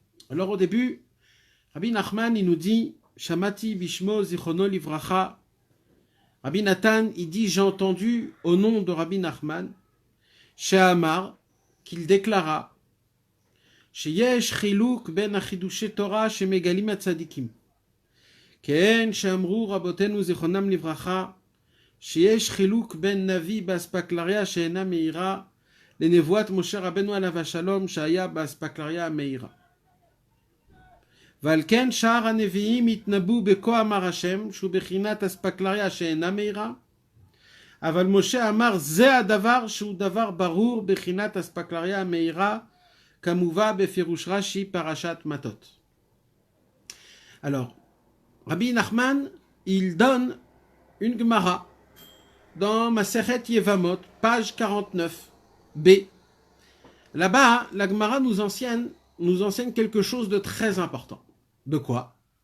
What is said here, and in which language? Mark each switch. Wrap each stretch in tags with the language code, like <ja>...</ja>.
<fr>Alors au début, Rabbi Nachman, il nous dit</fr> <he>Shamati Bishmo Zichrono Livracha.</he> <fr>Rabbi Nathan, il dit j'ai entendu au nom de Rabbi Nachman, Shehamar, qu'il déclara</fr> <he>שיש חילוק בין החידושי תורה שמגלים הצדיקים. כן, שאמרו רבותינו זיכרונם לברכה, שיש חילוק בין נביא באספקלריה שאינה מהירה, לנבואת משה רבנו עליו השלום שהיה באספקלריה המהירה. ועל כן שאר הנביאים התנבאו בכה אמר השם, שהוא בחינת אספקלריה שאינה מהירה, אבל משה אמר זה הדבר שהוא דבר ברור בחינת אספקלריה המהירה, Kamuva befirush Rashi parashat matot.</he> <fr>Alors, Rabbi Nachman, il donne une Gemara dans Masechet Yevamot, page 49b. Là-bas, la Gemara nous enseigne quelque chose de très important. De quoi?</fr>